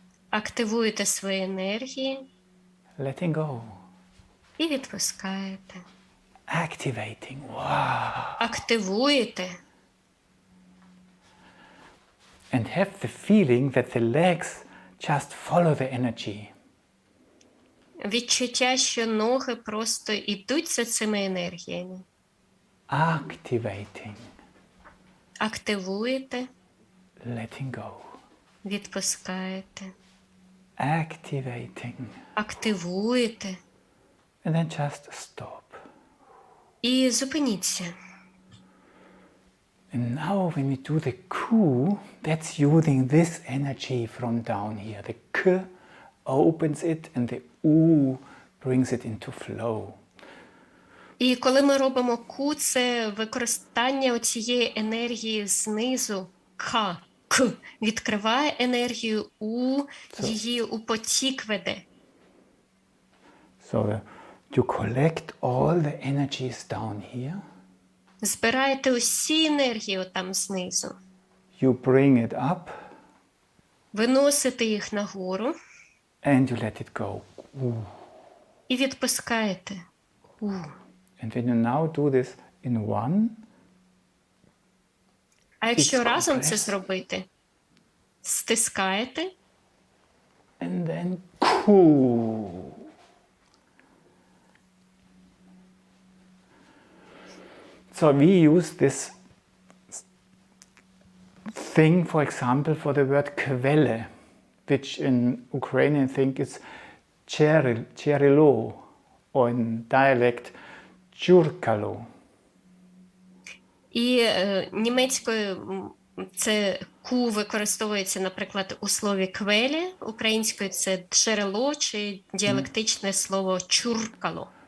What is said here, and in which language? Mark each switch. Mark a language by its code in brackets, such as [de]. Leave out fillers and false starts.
[uk] Активуєте свої енергії [en] Letting go. [uk] і відпускаєте. [en] Activating. Wow. [uk] Активуєте. [en] And have the feeling that the legs just follow the energy. [uk] Відчуття, що ноги просто йдуть за цими енергіями. [en] Activating. [uk] Активуєте, [en] Letting go. [uk] відпускаєте. [en] Activating. [uk] Активуєте [en] And then just stop. [uk] і зупиніться. [en] And now when we do the ku, that's using this energy from down here. The k opens it and the u brings it into flow. [uk] І коли ми робимо ку, це використання цієї енергії знизу, к, відкриває енергію у, її у потік веде. [en] So you collect all the energies down here. [uk] Збираєте усі енергії отам знизу. [en] You bring it up. [uk] Виносите їх нагору. [en] And you let it go. [uk] І відпускаєте. [en] And when you now do this in one, [uk] а якщо [en] it's [uk] разом це [en] compressed. [uk] зробити, стискаєте. [en] And then ku. So we use this thing, for example, for the word kvele, which in Ukrainian think is cherilo, or in dialect churkalo. [uk] І німецькою це ку використовується, наприклад, у слові квелі, українською це джерело чи діалектичне слово чуркало.